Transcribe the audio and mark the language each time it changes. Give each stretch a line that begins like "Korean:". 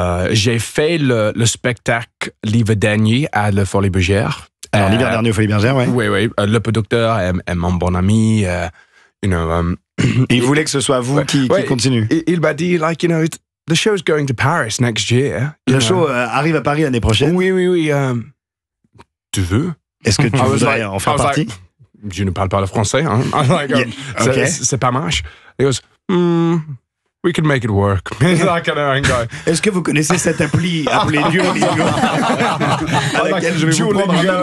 French: J'ai fait le spectacle l'hiver dernier à la Folie Bergère. Alors l'hiver dernier au Folie Bergère, ouais. Oui. Le producteur est mon bon ami. Et il voulait que ce soit vous qui continue. Il m'a dit,
English: the show's going to Paris next year.
French: Le show arrive à Paris l'année prochaine. Oui. Tu veux? Est-ce que tu voudrais en faire partie? Je ne parle pas le français. Hein. C'est pas marche.
English: He goes, we can make it work.
French: Est-ce que vous connaissez cette appli appelée Duolingo à laquelle je vais vous prendre